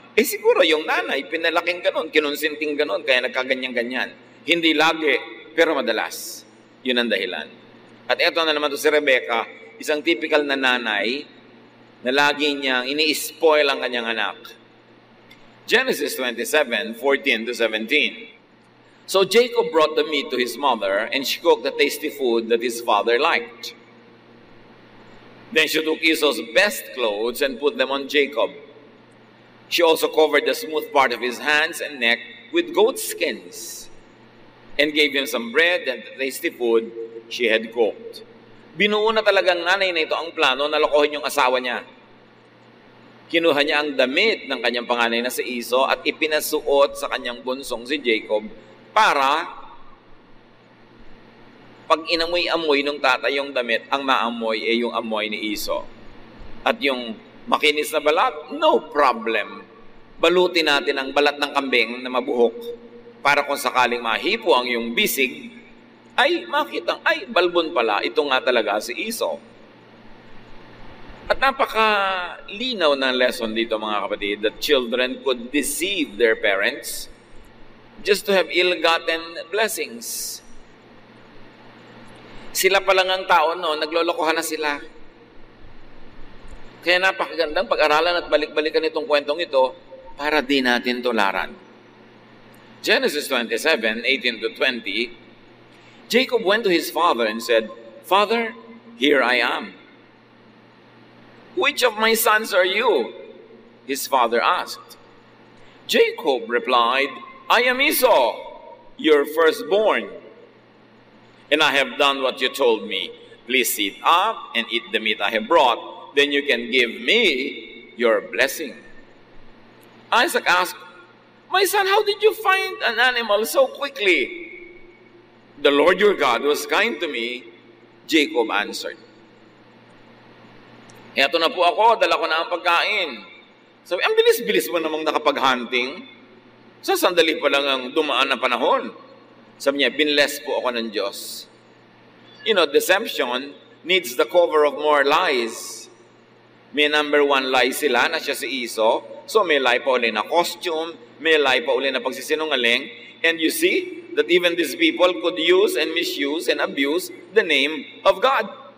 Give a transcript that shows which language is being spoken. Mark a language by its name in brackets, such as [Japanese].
[Filipino] Siguro yung nanay, pinalaking ganon, kinonsinting ganon, kaya nagkaganyan-ganyan. Hindi lagi, pero madalas. Yun ang dahilan. At eto na naman to si Rebecca, isang typical na nanay na lagi niyang ini-spoil ang kanyang anak. [English] Genesis 27:14-17. So Jacob brought the meat to his mother, and she cooked the tasty food that his father liked. Then she took Esau's best clothes and put them on Jacob. She also covered the smooth part of his hands and neck with goat skins, and gave him some bread and the tasty food she had cooked. [Filipino] Binuo na talagang nanay na ito ang plano na lokohin yung asawa niya. Kinuha niya ang damit ng kanyang panganay na si Esau at ipinasuot sa kanyang bunsong si Jacob para pag inamoy-amoy ng tatay yung damit, ang maamoy ay yung amoy ni Esau. At yung makinis na balat, [English] no problem. [Filipino] balutin natin ang balat ng kambing na mabuhok para kung sakaling mahipo ang iyong bisig, ay makita, ay balbon pala, ito nga talaga si Esau. At napakalinaw ng lesson dito mga kapatid, [English] that children could deceive their parents just to have ill-gotten blessings. [Filipino] Sila pa lang ang tao, no? Naglolokohan na sila. Kaya napakagandang pag-aralan at balik-balikan itong kwentong ito para di natin tularan. [English] Genesis 27:18-20, Jacob went to his father and said, "Father, here I am." "Which of my sons are you?" his father asked. Jacob replied, "I am Esau, your firstborn. And I have done what you told me. Please sit up and eat the meat I have brought. Then you can give me your blessing." Isaac asked, "My son, how did you find an animal so quickly?" "The Lord your God was kind to me," Jacob answered. [Filipino] "Eto na po ako, dala ko na ang pagkain." Sabi, ang bilis-bilis mo namang nakapag-hunting. Sa sandali pa lang ang dumaan na panahon. Sabi niya, binless po ako ng Diyos. [English] You know, deception needs the cover of more lies. [Filipino] May number one lie sila na siya si Esau. So may lie pa uli na costume, may lie pa uli na pagsisinungaling. [English] And you see that even these people could use and misuse and abuse the name of God.